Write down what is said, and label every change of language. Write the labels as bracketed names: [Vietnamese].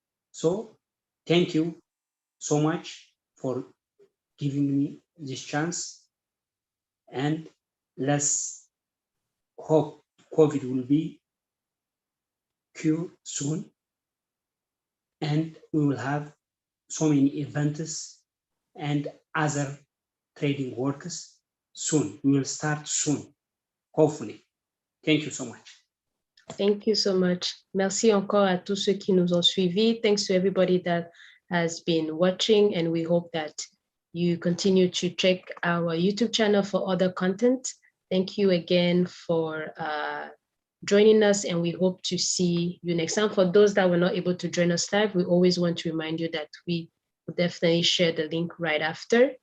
[English] So thank you so much for giving me this chance, and let's hope COVID will be cured soon, and we will have so many events and other trading workers soon. We will start soon, hopefully. Thank you so much. Thank you so much. [French] Merci encore à tous ceux qui nous ont suivis. [English] Thanks to everybody that has been watching, and we hope that you continue to check our YouTube channel for other content. Thank you again for joining us, and we hope to see you next time. For those that were not able to join us live, we always want to remind you that we will definitely share the link right after.